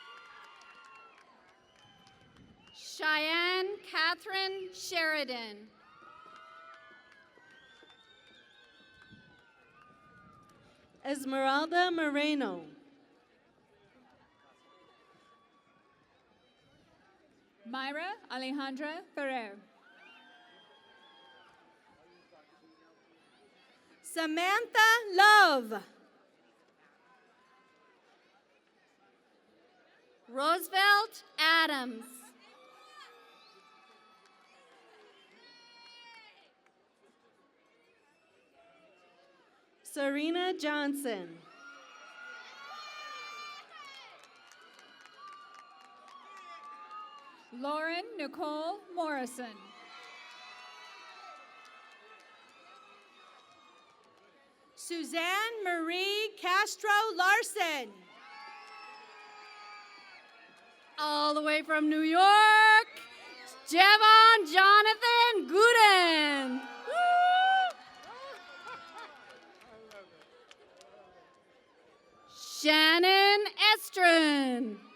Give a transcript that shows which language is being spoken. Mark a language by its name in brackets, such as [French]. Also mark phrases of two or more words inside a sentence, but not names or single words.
[English] Cheyenne Catherine Sheridan. Esmeralda Moreno. Myra Alejandra Ferrer. Samantha Love. Roosevelt Adams. Serena Johnson. Lauren Nicole Morrison. Suzanne Marie Castro Larson. All the way from New York, Javon Jonathan Gooden. Shannon Estrin.